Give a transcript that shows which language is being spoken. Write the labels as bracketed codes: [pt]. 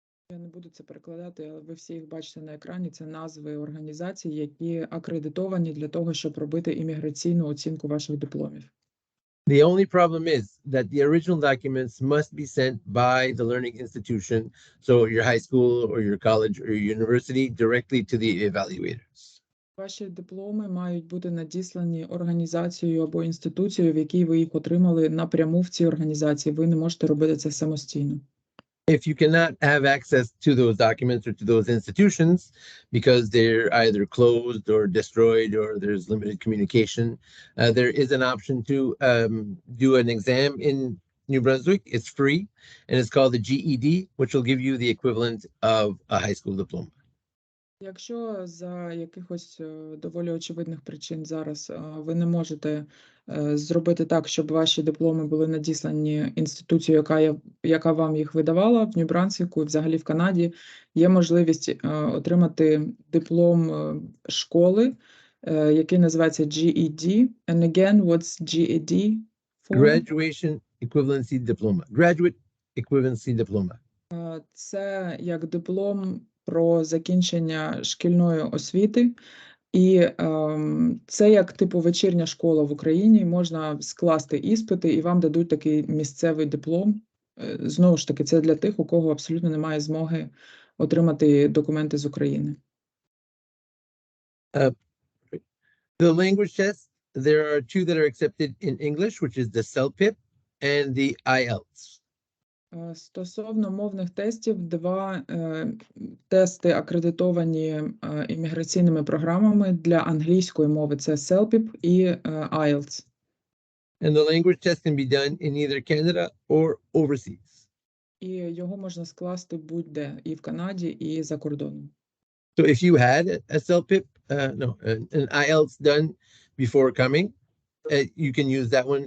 [uk] Я не буду це перекладати, але ви всі їх бачите на екрані. Це назви організацій, які акредитовані для того, щоб робити імміграційну оцінку ваших дипломів. [en] The only problem is that the original documents must be sent by the learning institution, so your high school or your college or your university, directly to the evaluators. [uk] Ваші дипломи мають бути надіслані організацією або інституцією, в якій ви їх отримали, напряму в цій організації. Ви не можете робити це самостійно. [en] If you cannot have access to those documents or to those institutions because they're either closed or destroyed or there's limited communication, there is an option to do an exam in New Brunswick. It's free, and it's called the GED, which will give you the equivalent of a high school diploma. [uk] Якщо за якихось доволі очевидних причин зараз ви не можете зробити так, щоб ваші дипломи були надіслані інституцією, яка вам їх видавала в Нью Брансвіку і взагалі в Канаді, є можливість отримати диплом школи, який називається GED. [en] And again, what's GED for? Graduation Equivalency Diploma. Graduate Equivalency Diploma. [uk] Це як диплом про закінчення шкільної освіти, і це як типу вечірня школа в Україні, можна скласти іспити і вам дадуть такий місцевий диплом. Знову ж таки, це для тих, у кого абсолютно немає змоги отримати документи з України. [en] The language tests, there are 2 that are accepted in English, which is the CELPIP and the IELTS. [uk] Стосовно мовних тестів, 2 тести акредитовані імміграційними програмами для англійської мови. Це CELPIP і IELTS. [en] And the language test can be done in either Canada or overseas. [uk] І його можна скласти будь-де, і в Канаді, і за кордоном. [en] So if you had a CELPIP, an IELTS done before coming, you can use that one.